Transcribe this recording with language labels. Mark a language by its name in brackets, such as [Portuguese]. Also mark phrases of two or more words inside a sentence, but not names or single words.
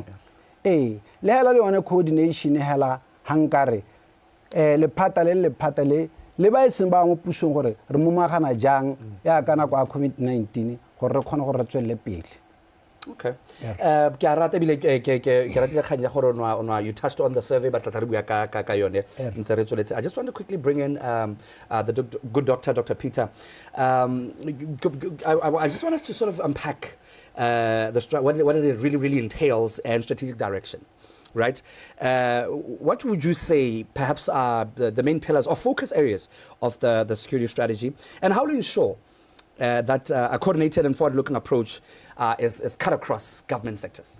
[Tswana] Le hela le yone coordination hela hankare lephata le ba iseng ba mo pusong gore re momagana jang ya kana kwa COVID-19 gore re khona gore re tswelle pele. Okay. Ke rata bile ke ratile khanya gore [English] no you touched on the survey but [Tswana] tla re bua ka yone ntse re tsweletse. [English] I just want to quickly bring in the good Dr. Peter. I just want us to sort of unpack what it really entails and strategic direction, right? What would you say perhaps are the main pillars or focus areas of the security strategy, and how to ensure that a coordinated and forward-looking approach is cut across government sectors?